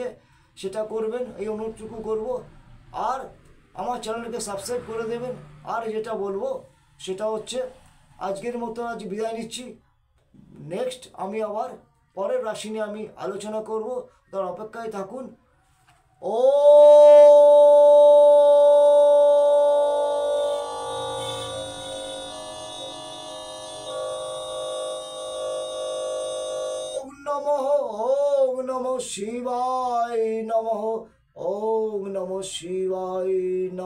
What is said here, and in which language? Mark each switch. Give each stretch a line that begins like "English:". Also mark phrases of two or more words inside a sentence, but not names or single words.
Bangla: সেটা করবেন, এই অনুরোধটুকু করব। আর আমার চ্যানেলকে সাবস্ক্রাইব করে দেবেন। আর যেটা বলবো সেটা হচ্ছে আজকের মতো আজ বিদায় নিচ্ছি। নেক্সট আমি আবার পরের রাশি নিয়ে আমি আলোচনা করব, তার অপেক্ষায় থাকুন।
Sanskrit: ও নমঃ, ওং নমঃ শিবায় নমঃ, ওং নমঃ শিবায়